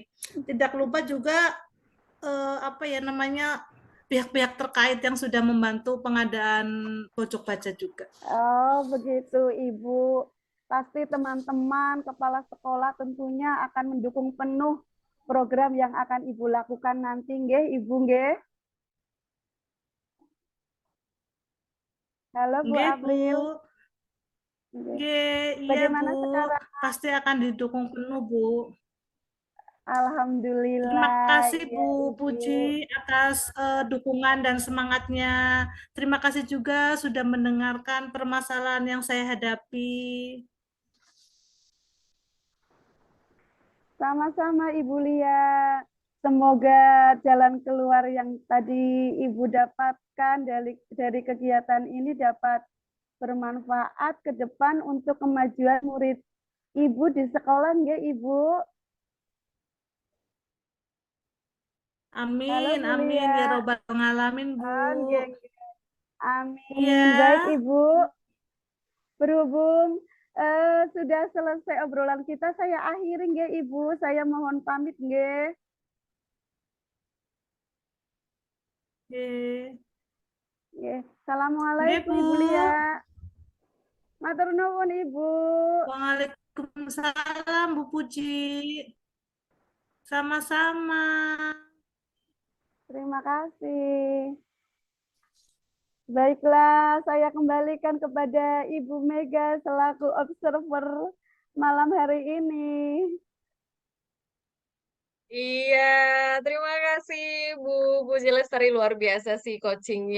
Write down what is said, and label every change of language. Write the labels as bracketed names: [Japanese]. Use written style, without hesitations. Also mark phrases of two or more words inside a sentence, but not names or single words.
[Indonesian] Tidak lupa juga apa ya namanya pihak-pihak terkait yang sudah membantu pengadaan pojok baca juga. Oh, begitu Ibu. Pasti teman-teman kepala sekolah tentunya akan mendukung penuh program yang akan Ibu lakukan nanti, nggih, Ibu nggih. Halo Bu Nggih, Bu. April. Nggih. Nggih, iya, Bu. Bagaimana sekarang? Pasti akan didukung penuh, Bu. Terima Alhamdulillah, kasih iya Bu Ibu. Puji atas dukungan dan semangatnya. Terima kasih juga sudah mendengarkan permasalahan yang saya hadapi. Sama-sama Ibu Lia. Semoga jalan keluar yang tadi Ibu dapatkan dari kegiatan ini dapat bermanfaat ke depan untuk kemajuan murid Ibu di sekolah, ya Ibu. Halo Amin, Bu amin ya Lia. [Arabic] ربّ العالمين, [Indonesian] Bu. Ah, nggih, nggih. Amin. Baik Iya, Ibu, berhubung sudah selesai obrolan kita, saya akhiri nggih Ibu. Saya mohon pamit nggih. nggih. Nggih. Nggih, Assalamualaikum Bu. Ibu Lia. [Javanese] Matur nuwun [Indonesian] Ibu. Waalaikumsalam, Bu Puji. Sama-sama. Terima kasih. Baiklah, saya kembalikan kepada Ibu Mega selaku observer malam hari ini. Iya, terima kasih Bu Puji Lestari, luar biasa sih coachingnya.